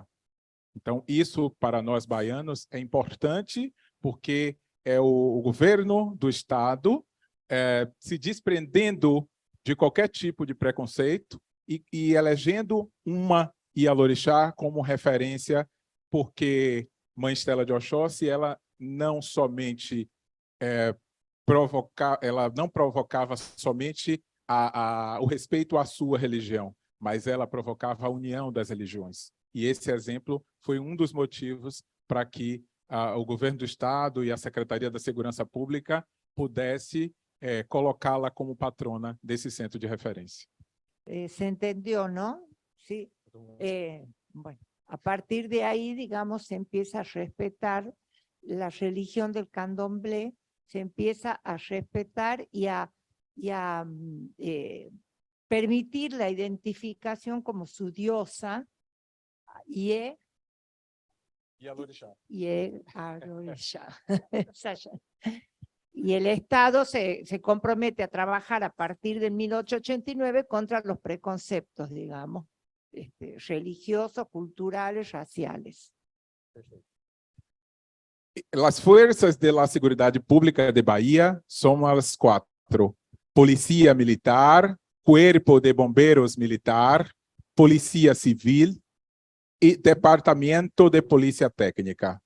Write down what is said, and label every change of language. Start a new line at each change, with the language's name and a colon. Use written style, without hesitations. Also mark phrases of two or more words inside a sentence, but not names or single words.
Portuguese: Então, isso para nós baianos é importante, porque é o governo do Estado se desprendendo de qualquer tipo de preconceito e elegendo uma Ialorixá como referência, porque Mãe Estela de Oxóssi, ela não somente ela não provocava somente o respeito à sua religião, mas ela provocava a união das religiões. E esse exemplo foi um dos motivos para que o governo do Estado e a Secretaria da Segurança Pública pudesse colocá-la como patrona desse centro de referência.
Spanish: Se entendió, ¿no? Sí. Bueno, a partir de ahí, digamos, se empieza a respetar la religión del candomblé, se empieza a respetar y a permitir la identificación como su diosa y el Estado se compromete a trabajar a partir de 1889 contra los preconceptos, digamos, religiosos, culturales, raciales.
Portuguese: As forças da Seguridade Pública de Bahia são as 4. Polícia Militar, Cuerpo de Bombeiros Militar, Polícia Civil e Departamento de Polícia Técnica.